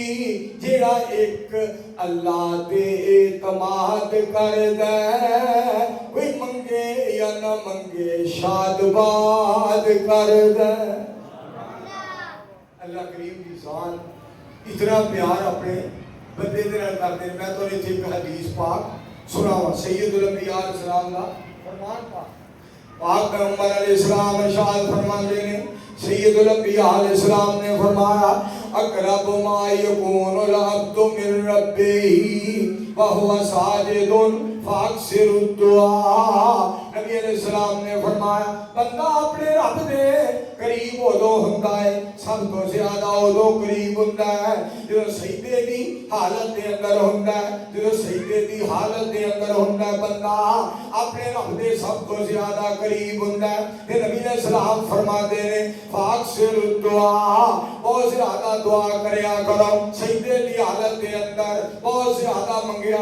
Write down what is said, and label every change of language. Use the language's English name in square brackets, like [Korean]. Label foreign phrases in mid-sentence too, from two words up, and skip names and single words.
[Punjabi] جیڑا ایک اللہ دے اعتماد کر دے کوئی منگے یا نہ منگے شاد باد کر دے. اللہ کریم کی ذات اتنا پیار اپنے بندے دے نال کردے. میں تو ایک حدیث پاک سناواں. سید الانبیاء علیہ السلام دا فرمان پاک پیغمبر علیہ السلام ارشاد فرماندے نے. سید الانبیاء علیہ السلام نے فرمایا [Arabic] اقرب ما یکون العبد من ربہ وہو ساجد فاکثر الدعاء. [Punjabi] نبی علیہ السلام نے فرمایا بندہ اپنے رب دے قریب ادو ہوندا ہے سب سب تو زیادہ ادو قریب ہوتا ہے جو سجدے دی حالت دے اندر ہوتا ہے جو سجدے دی حالت دے اندر ہوتا ہے بندہ اپنے رب دے سب تو زیادہ قریب ہوتا ہے کہ نبی علیہ السلام فرماتے ہیں [Arabic] فاکثر الدعا [Punjabi] بہت زیادہ دعا کریا کرو سجدے دی حالت دے اندر بہت زیادہ منگیا